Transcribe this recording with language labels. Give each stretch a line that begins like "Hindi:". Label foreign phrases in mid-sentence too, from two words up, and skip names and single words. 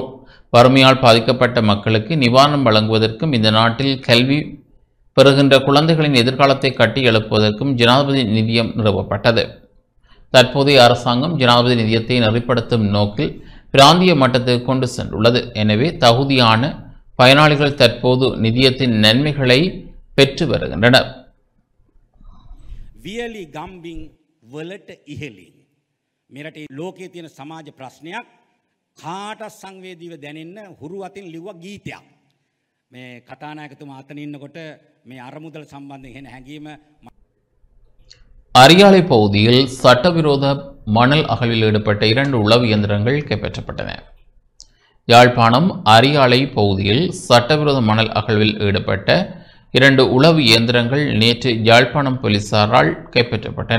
Tamil: வறுமையால் பாதிக்கப்பட்ட மக்களுக்கு நிவாரணம் வழங்குவதற்கும் இந்த நாட்டில் கல்வி பெறுகின்ற குழந்தைகளின் எதிர்காலத்தை கட்டி எழுப்புவதற்கும் ஜனாதிபதி நிதியம் நிறுவப்பட்டது. தற்போதைய அரசாங்கம் ஜனாதிபதி நிதியத்தை நெறிப்படுத்தும் நோக்கில் பிராந்திய மட்டத்துக்கு கொண்டு சென்றுள்ளது. எனவே தகுதியான பயனாளிகள் தற்போது நிதியத்தின் நன்மைகளை பெற்று வருகின்றனர்.
Sinhala: වියලි ගම්බින් වලට ඉහලින් මෙරටේ ලෝකයේ තියෙන සමාජ ප්‍රශ්නයක් කාටත් සංවේදීව දැනෙන්න හුරු අතින් ලිව්ව ගීතයක්. මේ කතානායකතුමා අතන ඉන්නකොට මේ අරමුදල් සම්බන්ධයෙන් එන හැඟීම
Tamil: அரியாலை பகுதியில் சட்டவிரோத மணல் அகழ்வில் ஈடுபட்ட 2 உளவு இயந்திரங்கள் கைப்பற்றப்பட்டன. யாழ்ப்பாணம் அரியாலை பகுதியில் சட்டவிரோத மணல் அகழ்வில் ஈடுபட்ட 2 உளவு இயந்திரங்கள் நேற்று யாழ்ப்பாணம் போலீசாரால் கைப்பற்றப்பட்டன.